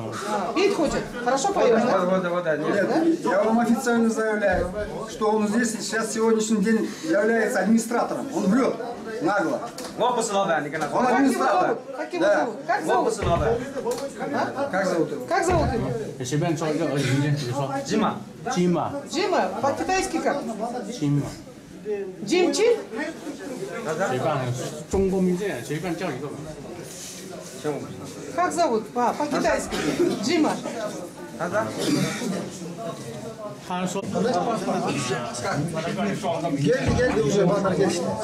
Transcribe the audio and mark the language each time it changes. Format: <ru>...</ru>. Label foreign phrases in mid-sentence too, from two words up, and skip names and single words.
<ru>Петь хочет? Хорошо поет, да? Нет, я вам официально заявляю, что он здесь сейчас сегодняшний день является администратором. Он врет нагло. Он администратор. Как его зовут? Как зовут? Как зовут его? Как зовут его?</ru> <zh>随便说一个语言，比如说</zh> <ru>Дима. Дима， Джима, по-китайски как? Дима， Джим Чин?</ru> <zh>随便中国名字随便叫一个吧。</zh> <ru>Как зовут? По-китайски. Джима.</ru> <zh>他说</zh> <ky>Geldi уже балдар келишти.</ky>